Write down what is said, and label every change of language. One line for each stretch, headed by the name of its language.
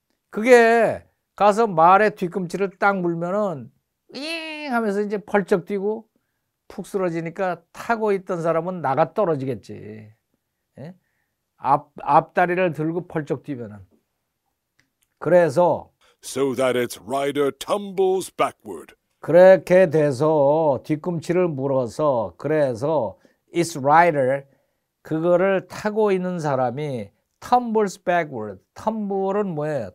Korean: 그게 가서 말의 뒤꿈치를 딱 물면은 잉 하면서 이제 펄쩍 뛰고 푹 쓰러지니까 타고 있던 사람은 나가 떨어지겠지. 예? 앞다리를 들고 펄쩍 뛰면은. 그래서
English: so that its rider tumbles backward.
Korean: 그렇게 돼서 뒤꿈치를 물어서 그래서
English: its rider
Korean: 그거를 타고 있는 사람이
English: tumbles backward.
Korean: tumble은 뭐예요?